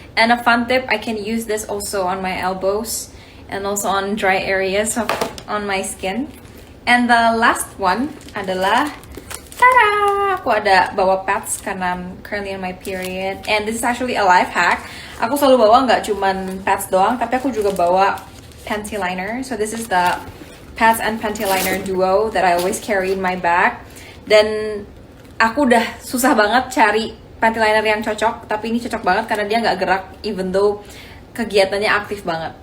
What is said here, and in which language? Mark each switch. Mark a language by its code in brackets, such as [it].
[en] And a fun tip, I can use this also on my elbows and also on dry areas on my skin. And the last one [id] adalah, [en] tada! [id] Aku ada bawa [en] pads [id] karena [en] I'm currently in my period. And this is actually a life hack. [id] Aku selalu bawa nggak cuman pads doang, tapi aku juga bawa panty liner. [en] So this is the pads and panty liner duo that I always carry in my bag. [id] Dan aku udah susah banget cari panty liner yang cocok, tapi ini cocok banget karena dia nggak gerak, [en] even though [id] kegiatannya aktif banget.